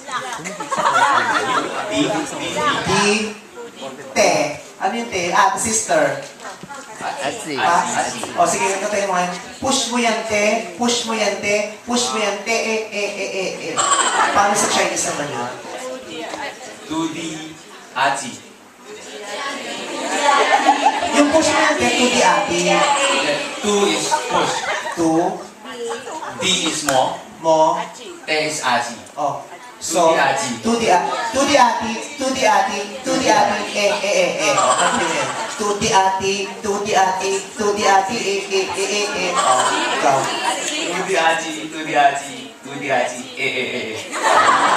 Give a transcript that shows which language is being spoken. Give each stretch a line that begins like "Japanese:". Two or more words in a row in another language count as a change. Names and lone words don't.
Filipino: Di. Di. Te. Ano yung te? Sister. Asi. Ha? O sige, ito tayo mga. Push mo yan, te. Push mo yan, te. Push mo yan, te. Paano sa Chinese naman yun? Tu di. Aji. Yung push mo yan, te, to the ati.
English: Tu is push. To, Di is mo.
Filipino: mo,
English: Te is aji. oh. So, To the ati. to the ati, to the ati, to the ati, Oh, continue. To the ati, to the ati, to the ati, Oh, ikaw. Tu di aji. Tu di aji. Tu di aji.